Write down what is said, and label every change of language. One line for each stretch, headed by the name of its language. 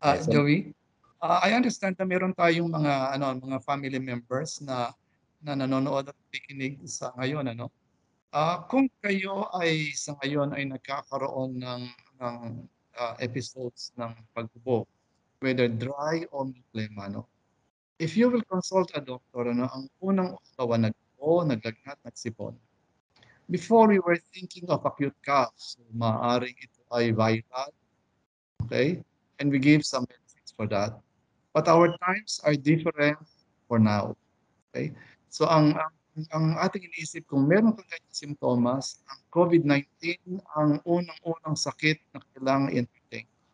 Filipino: Joey,
English: I understand
Filipino: na meron tayong mga family members na nanonood at nakikinig sa ngayon, kung kayo ay sa ngayon ay nagkakaroon ng episodes ng pagbubo, whether dry or may phlegma,
English: if you will consult a doctor,
Filipino: ang unang usawa naglagnat, nagsipon.
English: Before we were thinking of acute cough,
Filipino: so maaaring ito ay viral,
English: okay? And we give some medicines for that. But our times are different for now, okay?
Filipino: So ang ating iniisip kung meron kang kanyang simptomas, ang COVID-19 ang unang sakit na kailangang i-entertain.